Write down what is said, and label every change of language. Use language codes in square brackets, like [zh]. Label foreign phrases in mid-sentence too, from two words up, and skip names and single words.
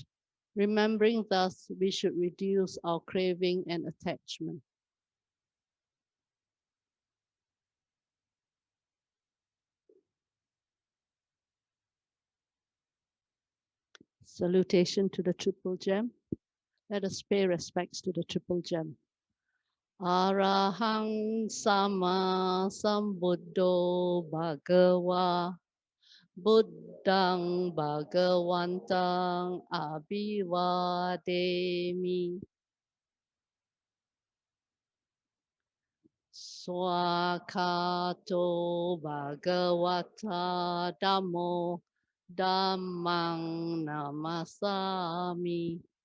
[en] Remembering thus, we should reduce our craving and attachment. Salutation to the Triple Gem. Let us pay respects to the Triple Gem. [pi] Arahang Sama Sambuddho Bhagava Buddhang Bhagavantang Abhivademi. Swakato Bhagavata Dhammo Dhammang Namasami.